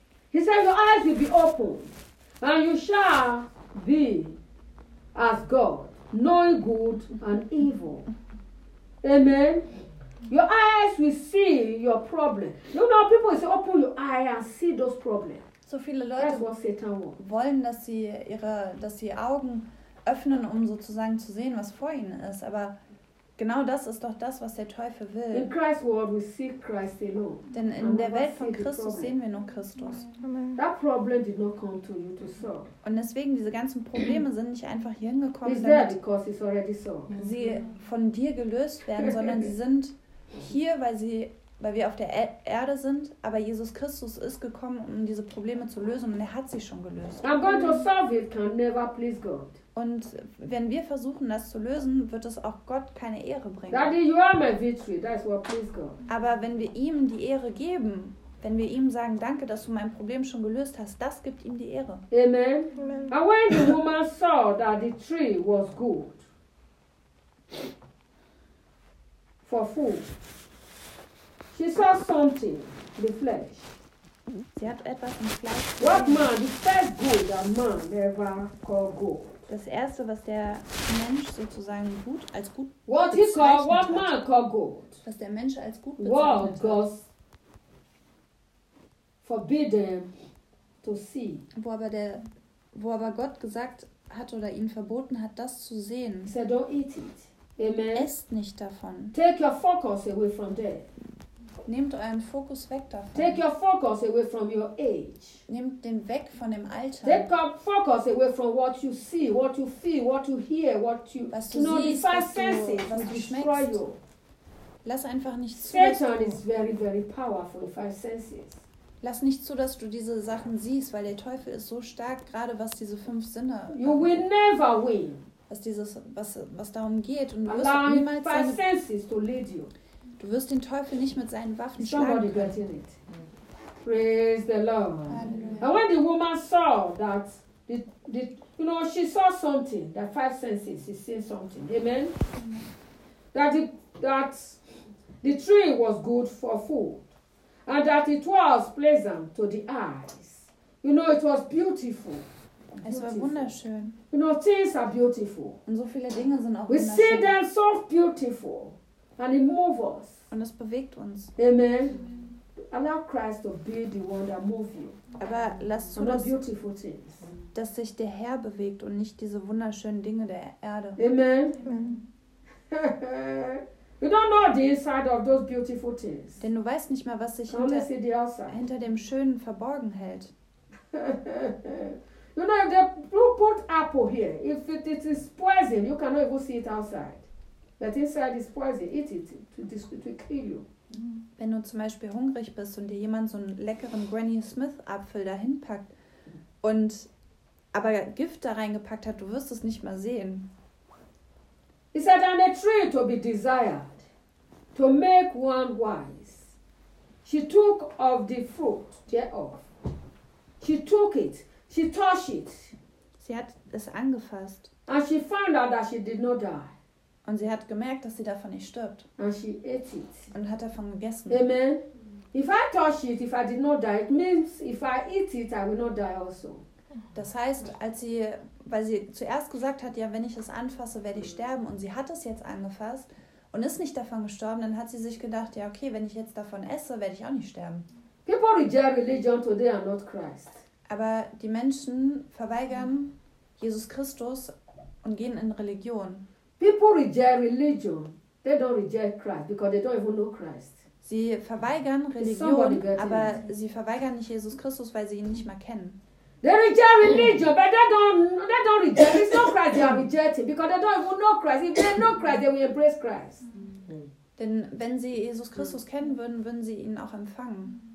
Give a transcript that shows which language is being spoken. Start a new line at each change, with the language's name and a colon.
English: He said, your eyes will be opened, and you shall be as God, knowing good and evil. Amen. Your eyes will see your problem. You know, people say, open your eye and see those problems.
German: So viele Leute wollen, dass sie Augen öffnen, um sozusagen zu sehen, was vor ihnen ist. Aber genau das ist doch das, was der Teufel will.
English: In Christ's world we see Christ alone.
German: Denn in der Welt von Christus sehen wir nur Christus.
English: That problem did not come to you to solve.
German: Und deswegen, diese ganzen Probleme sind nicht einfach hier hingekommen, damit sie von dir gelöst werden, sondern sie sind hier, weil wir auf der Erde sind, aber Jesus Christus ist gekommen, um diese Probleme zu lösen und er hat sie schon gelöst.
English: I'm going to solve it, can never please God.
German: Und wenn wir versuchen, das zu lösen, wird es auch Gott keine Ehre bringen.
English: Daddy, you are my victory. That's what please God.
German: Aber wenn wir ihm die Ehre geben, wenn wir ihm sagen, danke, dass du mein Problem schon gelöst hast, das gibt ihm die Ehre. Amen.
English: And when the woman saw that the tree was good for food, she saw something in the flesh.
German: Sie hat etwas im Fleisch.
English: What man, the first good that man ever called good.
German: Das erste, was der Mensch sozusagen gut als gut
English: what he called, what man called good.
German: Was der Mensch als gut bezeichnet hat.
English: God forbidden to see.
German: Wo aber Gott gesagt hat oder ihn verboten hat, das zu sehen.
English: He said, don't eat it. Amen.
German: Esst nicht davon.
English: Take your focus away from there.
German: Nehmt euren Fokus weg davon.
English: Take your focus away from your age.
German: Nehmt den weg von dem Alter.
English: Take your focus away from what you see, what you feel, what you hear, what you.
German: Was du siehst, was du schmeckst. Lass einfach nicht zu.
English: Satan is very, very powerful, the five senses.
German: Lass nicht zu, dass du diese Sachen siehst, weil der Teufel ist so stark, gerade was diese fünf Sinne.
English: You will never win.
German: Was darum geht und du wirst niemals.
English: Allow five senses to lead you.
German: Du wirst den Teufel nicht mit seinen Waffen schlagen können.
English: Praise the Lord.
German: Hallelujah.
English: And when the woman saw that, you know, she saw something, the five senses, she seen something. Amen? Amen. That the tree was good for food. And that it was pleasant to the eyes. You know, it was beautiful.
German: Es war wunderschön.
English: You know, things are beautiful.
German: Und so viele Dinge sind auch
English: we
German: wunderschön.
English: We see them so beautiful. And it moves us.
German: Und es bewegt uns. Amen.
English: Allow Christ to be the one that moves you.
German: Aber lass zu, dass sich der Herr bewegt und nicht diese wunderschönen Dinge der Erde. Amen.
English: You don't know the inside of those beautiful things.
German: Denn du weißt nicht mehr, was sich hinter dem Schönen verborgen hält.
English: You know, if they put apple here, if it is poison, you cannot even see it outside. That inside is poison. Eat it. It will kill you.
German: Wenn du zum Beispiel hungrig bist und dir jemand so einen leckeren Granny Smith Apfel dahin packt und aber Gift da reingepackt hat, du wirst es nicht mal sehen.
English: Is that on a tree to be desired, to make one wise? She took of the fruit thereof. She took it. She touched it.
German: Sie hat es angefasst.
English: And she found out that she did not die.
German: Und sie hat gemerkt, dass sie davon nicht stirbt.
English: And she ate it.
German: Und hat davon gegessen. Amen.
English: If I touch it, if I did not die, it means if I eat it, I will not die also.
German: Das heißt, als sie, weil sie zuerst gesagt hat, ja, wenn ich es anfasse, werde ich sterben. Und sie hat es jetzt angefasst und ist nicht davon gestorben, dann hat sie sich gedacht, ja, okay, wenn ich jetzt davon esse, werde ich auch nicht sterben.
English: People reject religion today and not Christ.
German: Aber die Menschen verweigern Jesus Christus und gehen in Religion.
English: People reject religion. They don't reject Christ because they don't even know Christ.
German: Sie verweigern Religion, aber sie verweigern nicht Jesus Christus, weil sie ihn nicht mehr kennen.
English: They reject religion, but they don't reject. It's not Christ they are rejecting because they don't even know Christ. If they know Christ, they will embrace Christ.
German: Denn wenn sie Jesus Christus kennen würden, würden sie ihn auch empfangen.